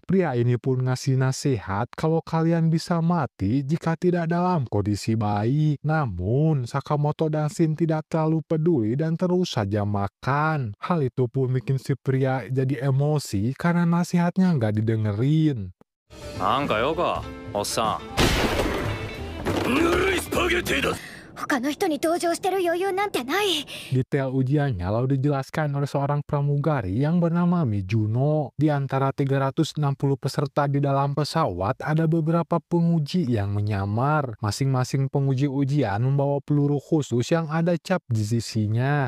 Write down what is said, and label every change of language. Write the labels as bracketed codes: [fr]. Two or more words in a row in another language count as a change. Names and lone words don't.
[id] Pria ini pun ngasih nasihat kalau kalian bisa mati jika tidak dalam kondisi baik. Namun, Sakamoto dan Shin tidak terlalu peduli dan terus saja makan. Hal itu pun bikin si pria jadi emosi karena nasihatnya nggak didengerin. [ja] なんかよか、おっさん。ぬるいスパゲティだ。他の人に同情してる余裕なんてない。 [id] Detail ujiannya lalu dijelaskan oleh seorang pramugari yang bernama Mijuno. Di antara 360 peserta di dalam pesawat, ada beberapa penguji yang menyamar. Masing-masing penguji ujian membawa peluru khusus yang ada cap di sisinya.